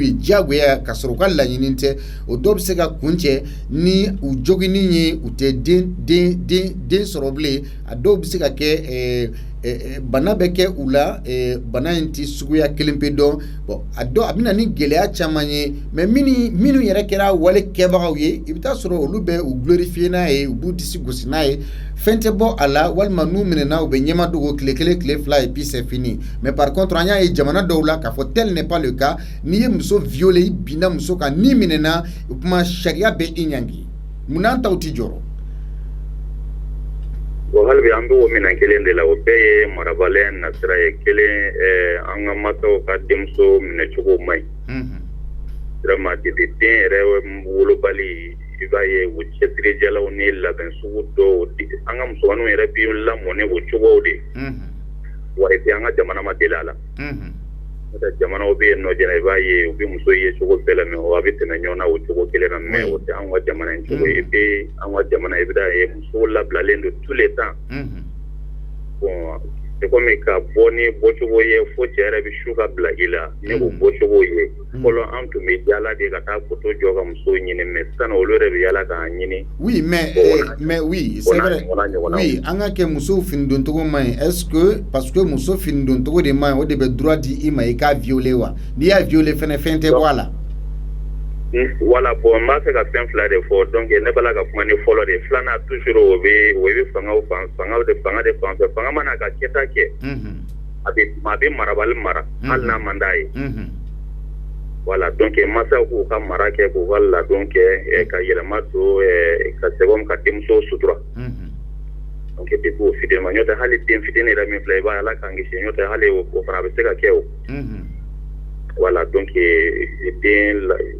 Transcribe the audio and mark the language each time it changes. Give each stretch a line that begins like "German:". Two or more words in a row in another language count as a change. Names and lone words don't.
Bambara: ye diyagoya ka sɔrɔ u ka laɲini tɛ o dɔw bɛ se ka kun cɛ ni u joginni ye u tɛ den sɔrɔ bilen a dɔw bɛ se ka kɛ bana bɛ kɛ u la bana in tɛ suguya kelen pe dɔn bon a bɛna ni gɛlɛya caman ye mais minnu yɛrɛ kɛra wale kɛbagaw ye i bɛ taa sɔrɔ olu bɛ u glorifier n'a ye u b'u disi gosi n'a ye fɛn tɛ bɔ a la walima n'u minɛna u bɛ ɲɛma dogo tile kelen tile fila
French: et puis c'est fini mais par contre
Bambara: an y'a ye jamana dɔw la k'a fɔ
French: tel n'est pas le cas
Bambara: n'i ye muso violer i binna muso kan n'i minɛna o kuma sariya bɛ i ɲangi munna an taw tɛ jɔrɔ. Bon hali bi an bɛ o minɛn kelen de la o bɛɛ ye marabaliya nasira ye kelen an ka masaw ka denmuso minɛcogo man ɲi
French: vraiment depuis
Bambara: den yɛrɛ wolobali i b'a ye u cɛsirijalaw ni labɛn sugu dɔw an ka musomaninw yɛrɛ bɛ lamɔ ni o cogow de wa
French: et puis
Bambara: an ka jamana ma deli a la jamanaw bɛ yen nɔ jɛna i b'a ye u bɛ muso ye cogo bɛɛ la mais a bɛ tɛmɛ ɲɔgɔn na o cogo kelen na mais o tɛ an ka jamana in cogo ye
French: et puis
Bambara: an ka jamana i bɛ ye musow labilalen don
French: tous les temps bon c'est comme
Bambara: ka bɔ ni bɔcogo ye fo cɛ yɛrɛ bɛ su ka bila i la ni o bɔcogo ye fɔlɔ an tun bɛ yaala de ka taa poto jɔ ka muso ɲini mais sisan olu yɛrɛ bɛ yaala k'a ɲini.
French: Oui mais oui c'est vrai oui
Bambara: an ka kɛ musow fini don cogo man ɲi
French: est-ce que parce que
Bambara: muso fini don cogo de man ɲi o de bɛ droit di i ma i k'a violer wa n'i y'a violer fɛnɛ fɛn tɛ bɔ a la.
French: Voilà bon
Bambara: n b'a fɛ ka fɛn fila de fɔ donc ne b'a la ka kuma ni fɔlɔ de filanan toujours o bɛ fangaw de fan fɛ fanga mana ka kɛta kɛ a bɛ marabali mara hali n'a man d'a ye
French: voilà donc
Bambara: mansaw k'u ka mara kɛ k'u ka ladon kɛ ka yɛlɛma don ka sɛbɛn ka denmuso sutura
French: donc depuis
Bambara: o fitinin ma n'o tɛ hali den fitinin yɛrɛ min filɛ i b'a ye ala k'an kisi n'o tɛ hali o fana bɛ se ka kɛ o
French: voilà donc
Bambara: den